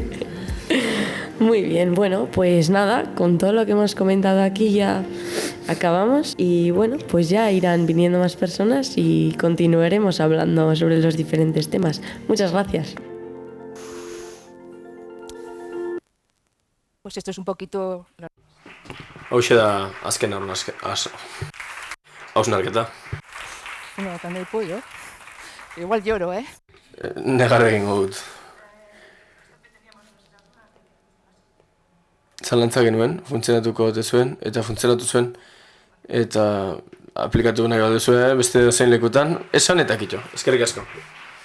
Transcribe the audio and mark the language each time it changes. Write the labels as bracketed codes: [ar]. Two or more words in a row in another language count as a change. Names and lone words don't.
[es] Muy bien, bueno, pues nada, con todo lo que hemos comentado aquí ya acabamos y bueno, pues ya irán viniendo más personas y continuaremos hablando sobre los diferentes temas. Muchas gracias. Pues esto es un poquito... [eu] Hauxe da azken hausnarketa. [es] Una batalla de pollo. Igual lloro, ¿eh? [eu] Negar egingo dut. Zalantza genuen, funtzionatuko ote zuen, eta funtzionatu zuen, eta aplikatu nahi baduzue beste dozein lekutan, esan eta kitxo. Eskerrik asko.